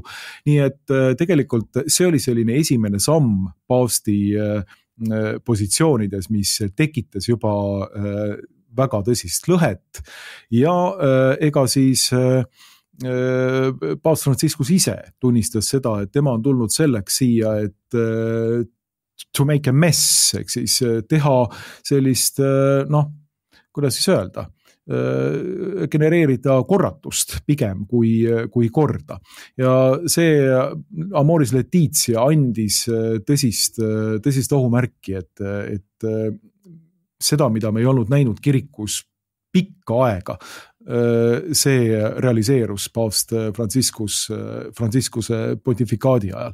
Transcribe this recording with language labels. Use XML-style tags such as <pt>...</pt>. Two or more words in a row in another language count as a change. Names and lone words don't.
<et>Nii et tegelikult see oli selline esimene samm paavsti positsioonides, mis tekitas juba väga tõsist lõhet ja ega siis paavst Franciscus ise tunnistas seda, et tema on tulnud selleks siia, et</et> <en>to make a mess,</en> <et>ehk siis teha sellist, kuidas siis öelda, genereerida korratust pigem kui korda. Ja see Amoris Laetitia andis tõsist ohumärki, et seda, mida me ei olnud näinud kirikus pikka aega, see realiseerus paavst Franciscuse pontifikaadi ajal.</et>